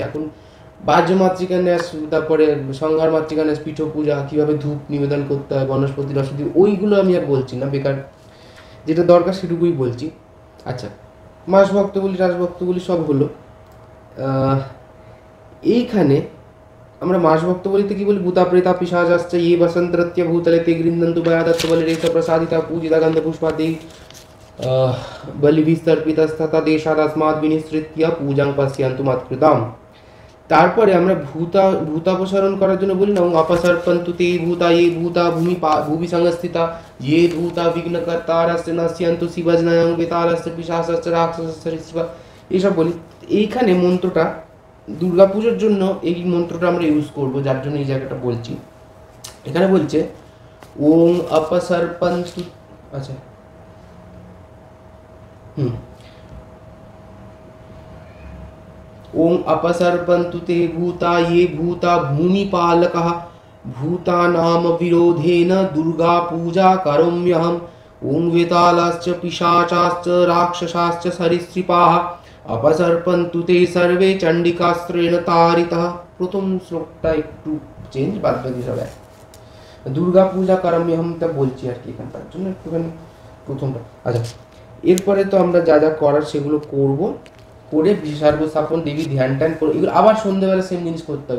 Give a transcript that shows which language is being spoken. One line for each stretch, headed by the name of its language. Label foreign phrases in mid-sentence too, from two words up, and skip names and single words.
Bangla: এখন বাহ্য মাতৃকা ন্যাস, তারপরে সংহার মাতৃকা ন্যাস, পীঠ পূজা, কীভাবে ধূপ নিবেদন করতে হয়, বনস্পতি রসদি, ওইগুলো আমি আর বলছি না, বেকার। যেটা দরকার সেটুকুই বলছি। আচ্ছা, মাস ভক্তগুলি রাজভক্তগুলি সব হলো। এইখানে আমরা মাস ভক্ত বলিতে কি বলি?
Sanskrit: ভূতা প্রেতা পিশাচাশ্চ ये वसन्तरत्य भूतले ते गृह्णन्तु भयादत्त बलिरेष प्रसादिता पूजिता गन्धपुष्पादि बलिभिस्तर्पितस्तथा देशादस्मात् विनिसृत्य पूजां पश्यन्तु मत्कृताम्।
Bangla: তারপরে আমরা ভূতাপসারণ করার জন্য বলি না,
Sanskrit: অপসর্পন্তু তে ভূতা ये ভূতা ভূমি সংস্থিতা ये ভূতা বিঘ্নকর্তারস্য নশ্যন্তু শিবজনয়ং বেতালস্য পিশাচস্য রাক্ষসস্য ঋষিবা,
Bangla: এইসব বলি। এইখানে মন্ত্রটা দুর্গাপুজোর জন্য এই মন্ত্রটা আমরা ইউজ করব, যার জন্য এই জায়গাটা বলছি। এখানে বলছে
Sanskrit: ওং অপসর্পন্তু, আচ্ছা ओम अपसर्पन्तु ते भूता ये भूता भूमिपालकः भूतानाम विरोधेन दुर्गा पूजा करोम्यहम्। ओम वेतालाश्च पिशाचाश्च राक्षसाश्च सरीसृपाः अपसर्पन्तु ते सर्वे चण्डिकास्त्रेण तारितः।
Bangla: প্রথম শ্লোকটা একটু চেঞ্জ, বাদ বাকি সব এক।
Sanskrit: দুর্গা পূজা করাম্যহম
Bangla: তা বলছি আর কি এখানটার জন্য একটুখানি প্রথমটা। আচ্ছা, এরপরে তো আমরা যা যা করার সেগুলো করব, করে বিসর্গ স্থাপন, দেবী ধ্যান ট্যান করে এগুলো আবার সন্ধ্যেবেলা সেম জিনিস করতে হবে।